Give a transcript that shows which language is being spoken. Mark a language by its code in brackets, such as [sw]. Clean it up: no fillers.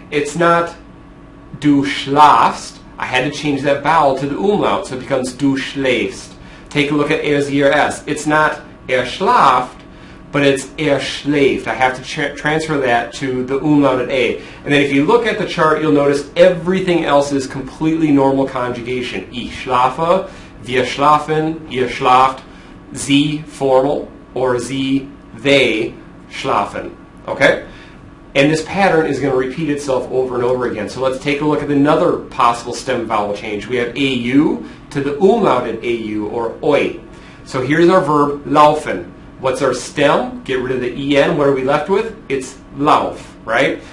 [en] It's not [de] du schlafst. [en] I had to change that vowel to the umlaut, so it becomes [de] du schläfst. [en] Take a look at sie, or s. It's not schlaft, but it's schläft. I have to transfer that to the umlauted A. And then if you look at the chart, you'll notice everything else is completely normal conjugation. [de] Ich schlafe, wir schlafen, ihr schlaft, sie [en] formal, or [de] sie, [en] they [de] schlafen. [en] Okay? And this pattern is going to repeat itself over and over again. So let's take a look at another possible stem vowel change. We have AU to the umlauted AU, or oi. So here's our verb laufen. What's our stem? Get rid of the en. What are we left with? It's lauf, right?